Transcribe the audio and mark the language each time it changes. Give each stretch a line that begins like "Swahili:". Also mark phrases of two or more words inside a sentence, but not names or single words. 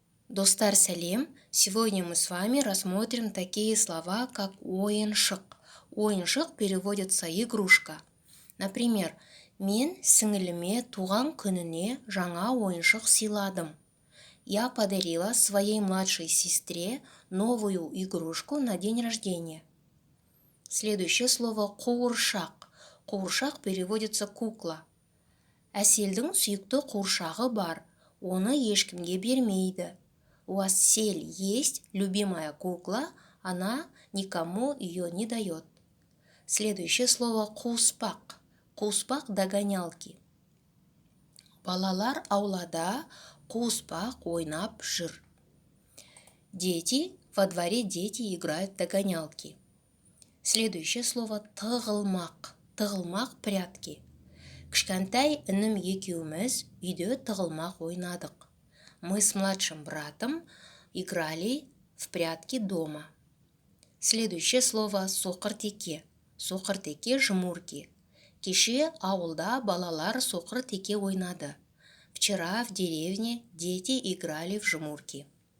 Kazakh: Достар, сәлем!
Russian: Сегодня мы с вами рассмотрим такие слова, как ойыншық. Ойыншық переводится игрушка. Например,
Kazakh: мен сіңіліме туған күніне жаңа ойыншық сыйладым.
Russian: Я подарила своей младшей сестре новую игрушку на день рождения. Следующее слово қуыршақ.
Kazakh: Қуыршақ
Russian: переводится кукла.
Kazakh: Әселдің сүйікті қуыршағы бар, оны ешкімге бермейді.
Russian: У Асель есть любимая кукла, она никому ее не дает. Следующее слово қуыспақ. Қуыспақ догонялки.
Kazakh: Балалар аулада қуыспақ ойнап жүр.
Russian: Во дворе дети играют в догонялки. Следующее слово тығылмақ. Тығылмақ прятки.
Kazakh: Кішкентай інім екеуміз үйде тығылмақ ойнадық.
Russian: Мы с младшим братом играли в прятки дома. Следующее слово соқыр-теке. Соқыр-теке жмурки.
Kazakh: Кеше ауылда балалар соқыр-теке ойнады.
Russian: Вчера в деревне дети играли в жмурки.